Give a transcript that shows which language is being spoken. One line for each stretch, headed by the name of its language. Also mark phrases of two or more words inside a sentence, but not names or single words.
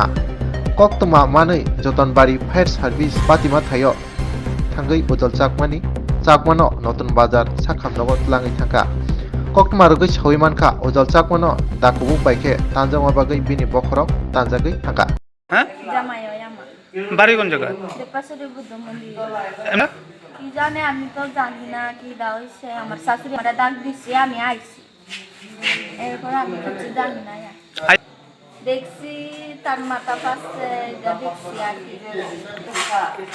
Kok Borok: Koktoma Manui, Jotonbari Fire Service Patima Tayo, Tangai Ujolsakmani, Zakmano, Noton Bazar, Sakam Nogot Langi Tanka. Koktoma Rugis Hoimanka, Ujolsakmano, Dakubu Baike, Tanjama Bagai Bini Bokrok, Tanjagi Tanka.
Bangla: হ্যাঁ জামাইও আমার বাড়ি কোন জায়গা দেপাশে বুদ্ধ মন্দির এমনা? কি জানে আমি তো জানি না কি দা হইছে আমার শাশুড়ি আমার ডাক দিছে আমি আইছি এরপর আমি কিছু জানি না আই- দেখছি তার মাথা পাশে যা দেখছি আর কি